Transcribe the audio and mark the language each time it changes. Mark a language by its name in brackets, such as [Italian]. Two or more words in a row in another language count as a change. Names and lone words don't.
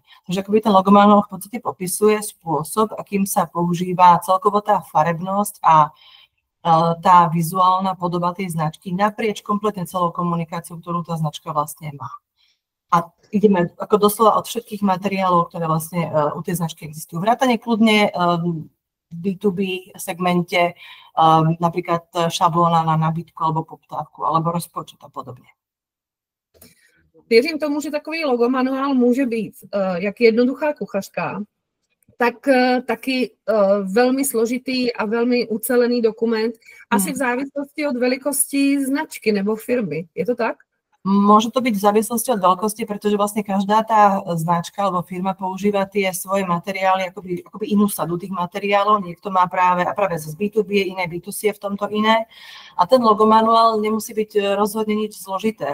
[Slovak] Takže akoby ten logomanuál v podstate popisuje spôsob, akým sa používa celkovo tá farebnosť a tá vizuálna podoba tej značky naprieč kompletne celou komunikáciou, ktorú tá značka vlastne má. A ideme ako doslova od všetkých materiálov, ktoré vlastne u tej značky existujú. Vrátane kľudne v B2B segmente, napríklad šablóna na nábytku alebo poptávku, alebo rozpočet a podobne. [Czech] Věřím tomu, že takový logomanuál může být jak jednoduchá kuchařka, tak taky velmi složitý a velmi ucelený dokument, asi v závislosti od velikosti značky nebo firmy. Je to tak? [Slovak] Môže to byť v závislosti od veľkosti, pretože vlastne každá tá značka alebo firma používa tie svoje materiály, akoby inú sadu tých materiálov. Niekto má práve z B2B, iné B2C je v tomto iné. A ten logomanuál nemusí byť rozhodne nič zložité.